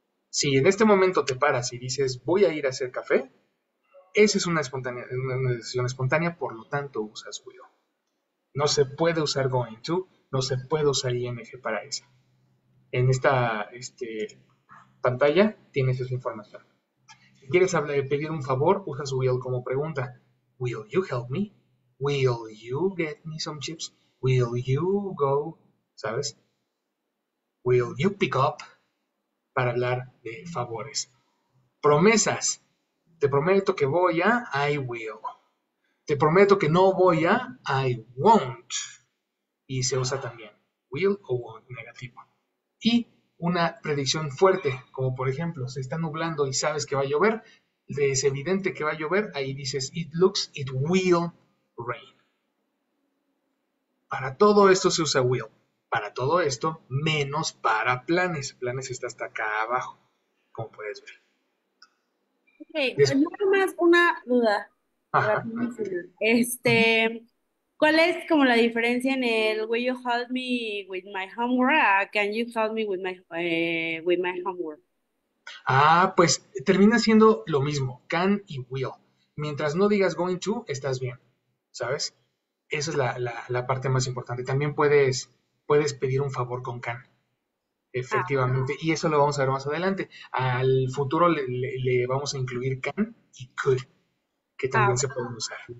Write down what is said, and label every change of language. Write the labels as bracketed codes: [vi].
[es] Si en este momento te paras y dices, voy a ir a hacer café, esa es una decisión espontánea, por lo tanto usas will. No se puede usar going to, no se puede usar ing para eso. En esta pantalla tienes esa información. Si quieres pedir un favor, usas will como pregunta. [en] Will you help me? Will you get me some chips? Will you go? [es] ¿Sabes? [en] Will you pick up? [es] Para hablar de favores. Promesas. Te prometo que voy a, [en] I will. [es] Te prometo que no voy a, [en] I won't. [es] Y se usa también will o won't negativo. Y una predicción fuerte, como por ejemplo, se está nublando y sabes que va a llover, es evidente que va a llover, ahí dices, [en] it will rain. [es] Para todo esto se usa will. Para todo esto, menos para planes. Planes está hasta acá abajo, como puedes ver. Ok, nada más una duda. Ajá. Rapidísima. ¿Cuál es como la diferencia en el [en] will you help me with my homework? Can you help me with my homework? [es] Pues termina siendo lo mismo, can y will. Mientras no digas going to, estás bien, ¿sabes? Esa es la parte más importante. También puedes pedir un favor con can, efectivamente, y eso lo vamos a ver más adelante. Al futuro le vamos a incluir can y could, que también se pueden usar.